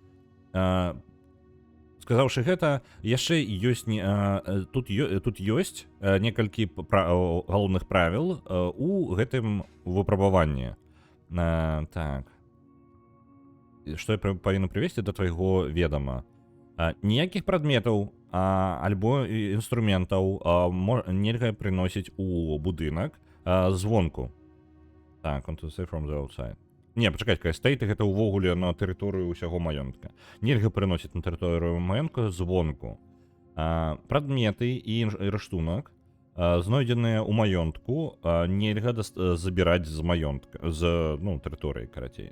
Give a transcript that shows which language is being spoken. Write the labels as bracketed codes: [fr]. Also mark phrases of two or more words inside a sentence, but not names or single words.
[be] Сказаўшы гэта, яшчэ ёсць тут ёсць некалькі галоўных правіл у гэтым выпрабаванні. Так. Што я павінен прывесці да твайго ведама? Ніякіх прадметаў альбо інструментаў нельга прыносіць у будынак звонку. Так, [en] on to say from the outside. [be] Не, пачакайце, стейты гэта ўвогуле на тэрыторыю ўсяго маёнтка. Нельга прыносіць на тэрыторыю маёнтка звонку. Прадметы і рыштунак, знойдзеныя ў маёнтку, нельга забіраць з маёнтка, з тэрыторыі, карацей.